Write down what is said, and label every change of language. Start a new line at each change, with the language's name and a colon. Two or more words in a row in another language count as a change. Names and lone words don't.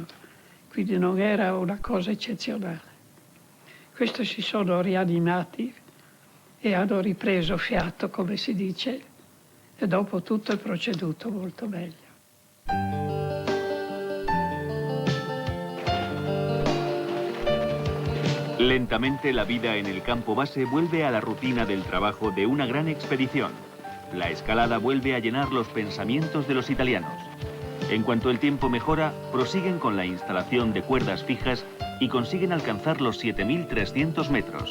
Italian: Quindi non era una cosa eccezionale. Questi si sono rianimati e hanno ripreso fiato, come si dice, e dopo tutto è proceduto molto meglio.
Spanish: Lentamente la vida en el campo base vuelve a la rutina del trabajo de una gran expedición. La escalada vuelve a llenar los pensamientos de los italianos. En cuanto el tiempo mejora, prosiguen con la instalación de cuerdas fijas y consiguen alcanzar los 7.300 metros.